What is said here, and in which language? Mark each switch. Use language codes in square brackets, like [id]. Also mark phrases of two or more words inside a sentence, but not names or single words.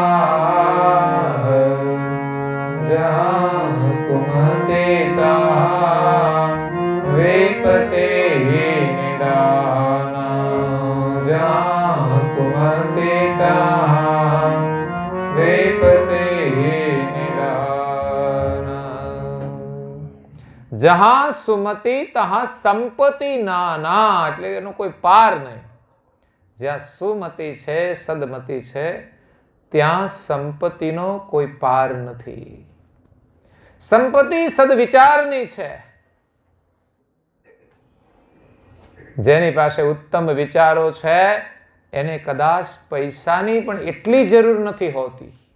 [hi] जहाँ कुमति तहाँ विपत्ति निदाना, जहाँ कुमति तहाँ विपत्ति जहां सुमति तहां संपत्ति नाना. [gu] એટલે એનો કોઈ પાર નહીં. જ્યાં સુમતિ છે, સદમતિ છે, ત્યાં સંપત્તિનો કોઈ પાર નથી. સંપત્તિ સદવિચારની છે. જેની પાસે ઉત્તમ વિચારો છે એને કદાચ પૈસાની પણ એટલી જરૂર નથી હોતી.